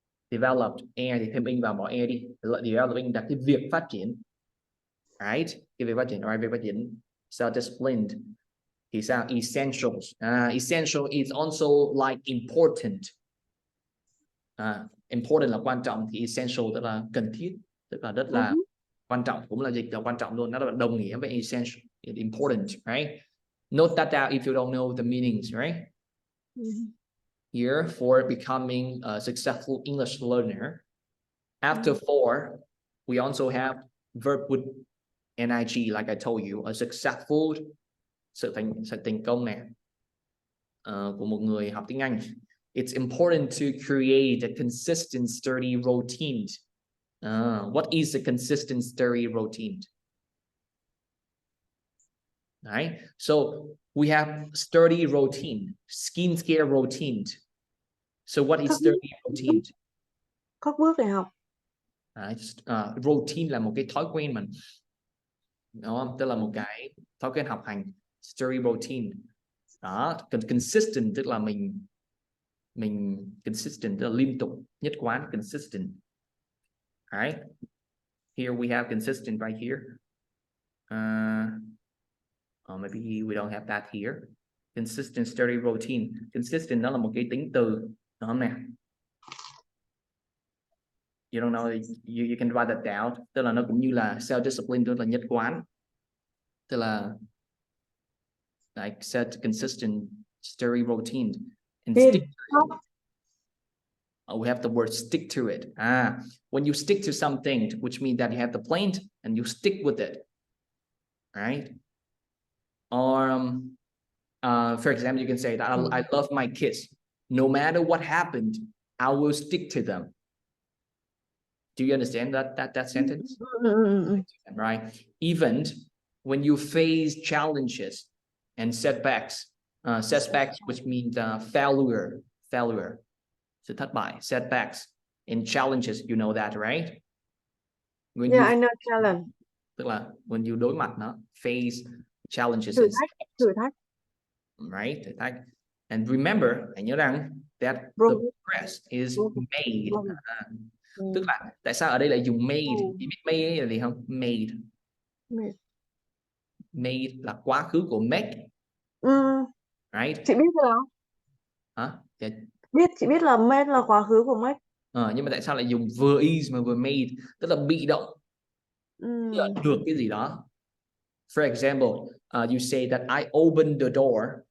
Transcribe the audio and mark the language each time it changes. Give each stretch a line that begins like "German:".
Vietnamese: Developed, e thì thêm in vào, bỏ e đi. Developing là cái việc phát triển, right? Cái việc phát triển, right? Việc phát triển. Self-disciplined thì sao? Essentials.
English: Essential is also like important.
Vietnamese: Important là quan trọng, thì essential tức là cần thiết, tức là rất là quan trọng, cũng là dịch là quan trọng luôn, nó là đồng nghĩa với essential, important, right?
English: Note that down if you don't know the meanings, right? Here, for becoming a successful English learner. After for, we also have verb with ing, like I told you, a successful,
Vietnamese: sự thành công này của một người học tiếng Anh.
English: It's important to create a consistent, sturdy routine. What is a consistent, sturdy routine? All right, so we have sturdy routine, skincare routine. So what is sturdy routine?
Vietnamese: Các bước để học. Routine là một cái thói quen mình, đúng không? Tức là một cái thói quen học hành. Sturdy routine. Đó, consistent tức là mình consistent tức là liên tục, nhất quán, consistent.
English: Alright. Here we have consistent right here. Maybe we don't have that here. Consistent, sturdy routine.
Vietnamese: Consistent nó là một cái tính từ, đúng không nè?
English: You don't know, you can write that down.
Vietnamese: Tức là nó cũng như là self discipline, tức là nhất quán, tức là
English: like set consistent steady routine and Tin. stick to it. We have the word stick to it. When you stick to something, which means that you have the plan and you stick with it, right? Or for example, you can say that I love my kids. No matter what happened, I will stick to them. Do you understand that sentence? Right? Even when you face challenges and setbacks, which means failure,
Vietnamese: sự thất bại,
English: setbacks and challenges, you know that, right? When Yeah, I know challenge.
Vietnamese: Tức là
English: when you
Vietnamese: đối mặt nó,
English: face challenges,
Vietnamese: Thử thách. right? Thử thách.
English: And remember,
Vietnamese: hãy nhớ rằng
English: that the progress is made.
Vietnamese: Tức là tại sao ở đây lại dùng made? Chị biết made là gì không? Made là quá khứ của make. Right? Chị biết rồi đó. Hả? Chị biết là made là quá khứ của make. Nhưng mà tại sao lại dùng vừa is mà vừa made? Tức là bị động. Tức là được cái gì đó.
English: For example, you say that I opened the door.